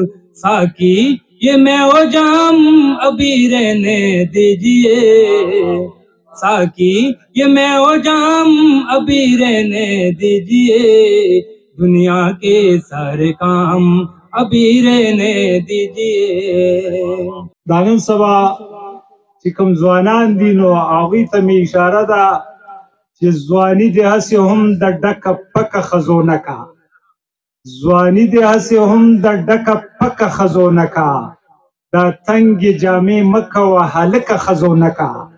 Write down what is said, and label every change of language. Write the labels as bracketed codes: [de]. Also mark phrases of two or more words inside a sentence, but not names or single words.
[ur] ساکی یہ میں و جام ابھی رہنے دیجئے، ساکی یہ میں و جام ابھی رہنے دیجئے، دنیا کے سارے کام ابھی رہنے دیجئے۔ [ps] دانن سبا چې کوم ځوانان دي نو هغوی ته مې اشاره ده چې ځواني دې هسې هم د ډکه پکه ښځو نه کا، ځواني دې هسې هم د ډکه پکه ښځو نه کا، دا تنګې جامې مه کوه هلکه ښځو نه کا،